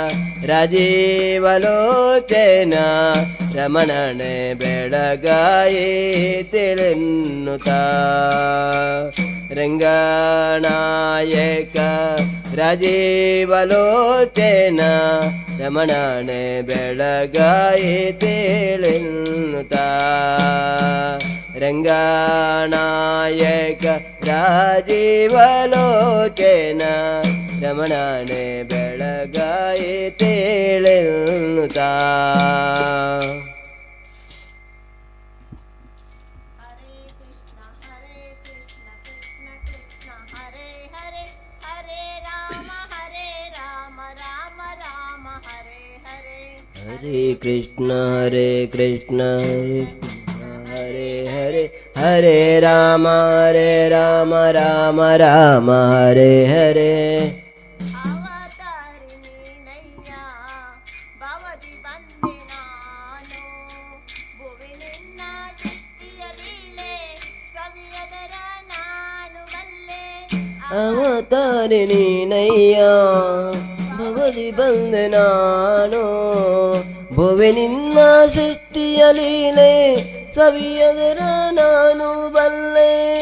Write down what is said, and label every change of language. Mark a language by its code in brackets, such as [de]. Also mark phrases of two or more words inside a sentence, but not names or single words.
[kn] ರಾಜೀವಲೋಚನ ರಮಣನೆ ಬೆಳಗಾಯೇ ತಿಳಿನ್ನುತ್ತ ರಂಗನಾಯಕ ರಾಜೀವಲೋಚನ ರಮಣನೆ ಬೆಳಗಾಯೇ ತಿಳಿನ್ನುತ್ತ ರಂಗನಾಯಕ ರಾಜೀವಲೋಚನ ರಮಣನೆ ಬೆಳಗಾಯೇ ತಿಳಿನ್ನುತ್ತ [sa] हरे कृष्ण कृष्ण हरे हरे हरे राम राम राम हरे हरे [kn] ಅವತಾರಿಣಿ ನಯ್ಯ ಭವದಿ ಬಂದೆ ನಾನು ಭುವಿ ನಿನ್ನ ಸೃಷ್ಟಿಯ ಲೀಲೆ ಸವಿಯದರ ನಾನು ಬಲ್ಲೆ